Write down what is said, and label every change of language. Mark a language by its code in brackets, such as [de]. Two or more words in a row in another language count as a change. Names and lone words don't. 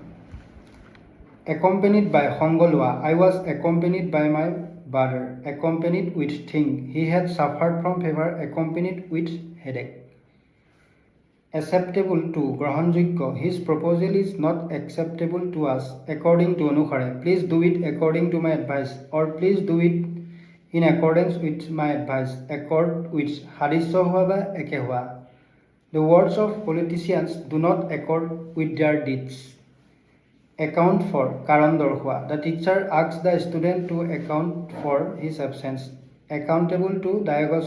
[en] accompanied by, [as] সংগ লোৱা। [en] I was accompanied by my brother. accompanied with thing. he had suffered from fever. accompanied with headache. acceptable to, গ্ৰহণযোগ্য। his proposal is not acceptable to us. according to, অনুসাৰে। please do it according to my advice. or please do it in accordance with my advice. accord with, [as] সাদৃশ্য হোৱা বা একে হোৱা। [en] the words of politicians do not accord with their deeds. account for, [as] কাৰণ দৰ্শোৱা। [en] the teacher asks the student to account for his absence. accountable to, দায়গ্ৰস্ত।